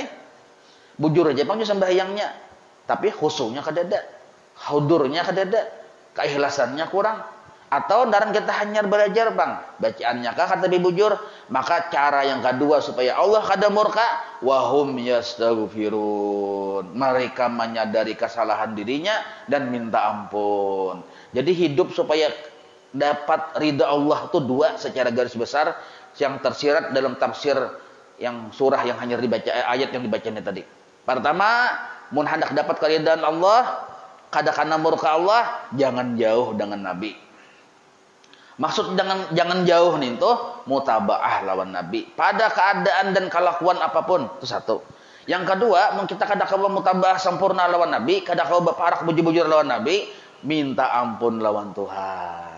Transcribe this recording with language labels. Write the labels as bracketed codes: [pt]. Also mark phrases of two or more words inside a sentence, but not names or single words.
[bjn] Bujur aja Bang sembahyangnya. Tapi khusyuknya kada ada. Hudurnya kada ada. Keikhlasannya kurang. Atau daran kita hanya belajar Bang, bacaannya kah kata bujur, maka cara yang kedua supaya Allah kada murka, [ar] وهم يستغفرون. [id] Mereka menyadari kesalahan dirinya dan minta ampun. Jadi hidup supaya dapat ridha Allah itu dua secara garis besar yang tersirat dalam tafsir yang surah yang hanya dibaca ayat yang dibacanya tadi. Pertama, [bjn] mun hendak dapat keridhaan Allah, kada kana murka Allah, jangan jauh dengan Nabi. [id] Maksud jangan jauh nih tuh mutabaah lawan Nabi pada keadaan dan kelakuan apapun, itu satu. [bjn] Yang kedua, mun kita kada kawa mutabaah sempurna lawan Nabi, kada kawa baparak bujur-bujur lawan Nabi, minta ampun lawan Tuhan.